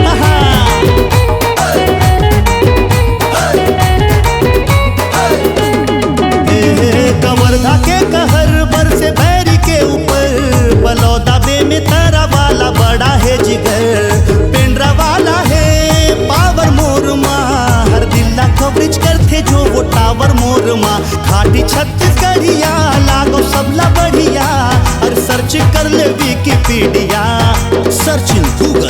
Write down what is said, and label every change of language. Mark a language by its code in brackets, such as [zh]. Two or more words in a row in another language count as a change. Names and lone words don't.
[hne] कवर्धा के कहर बर से बैरी के ऊपर, बलौदा बे में तारा वाला बड़ा है जिगर। पेंड्रा वाला है पावर मोर माँ, हर दिल्ला कवरेज करते जो वो टावर मोर माँ। खाटी छत्तीसगढ़िया लागो सबला बढ़िया, और सर्च कर ले विकिपीडिया, [en] search in Google.